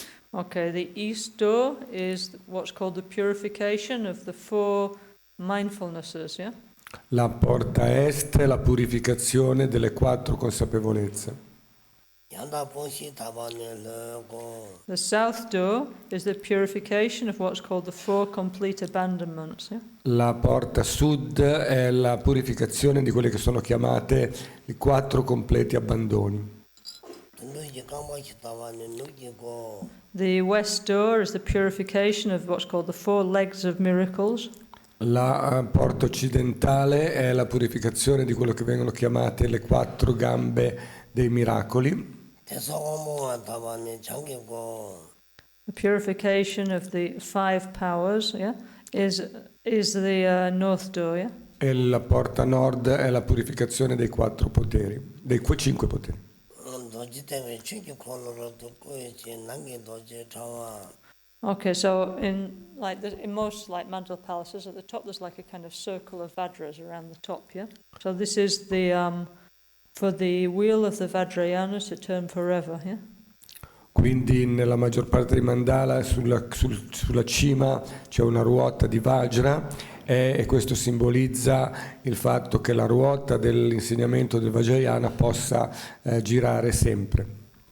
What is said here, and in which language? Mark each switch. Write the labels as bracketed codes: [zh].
[en] Okay, the east door is what's called the purification of the 4 mindfulnesses, yeah? [it] La porta est è la purificazione delle 4 consapevolezze. yanda ponshi tabane le go [en] The south door is the purification of what's called the 4 complete abandonments, yeah? [it] La porta sud è la purificazione di quelle che sono chiamate i 4 completi abbandoni. nuji kamba chi tabane nuji go [en] The west door is the purification of what's called the 4 legs of miracles. [it] La porta occidentale è la purificazione di quello che vengono chiamate le 4 gambe dei miracoli. 대소공무원 tabane 장기 go [en] The purification of the 5 powers, yeah, is the north door, yeah. [it] E la porta nord è la purificazione dei 4 poteri, dei 5 poteri. doji 때문에 취기 콜로로 듣고 있지 남기 도지 차와 [en] Okay, so in most like mandala palaces at the top there's like a kind of circle of Vajras around the top, yeah. So this is the for the wheel of the Vajrayana to turn forever, yeah. [it] Quindi nella maggior parte dei mandala sulla cima c'è una ruota di Vajra e questo simbolizza il fatto che la ruota dell'insegnamento del Vajrayana possa girare sempre.